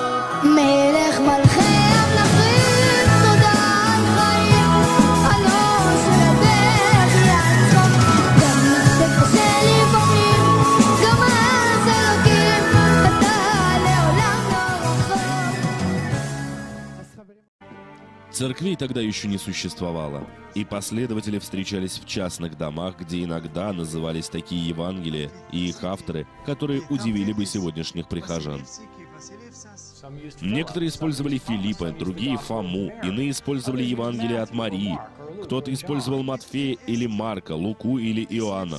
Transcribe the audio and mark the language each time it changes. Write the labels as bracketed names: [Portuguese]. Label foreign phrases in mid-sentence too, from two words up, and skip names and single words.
[Hebrew] מלך מלכי המלכים, תודה על חיים, על אושר על ברי הצחוק. גם כשקשה לפעמים, גם אז אלוקים, אתה לעולם לא רחוק. [Russian] Церквей тогда еще не существовало, и последователи встречались в частных домах, где иногда назывались такие Евангелия и их авторы, которые удивили бы сегодняшних прихожан. Некоторые использовали Филиппа, другие Фому, иные использовали Евангелие от Марии, кто-то использовал Матфея или Марка, Луку или Иоанна.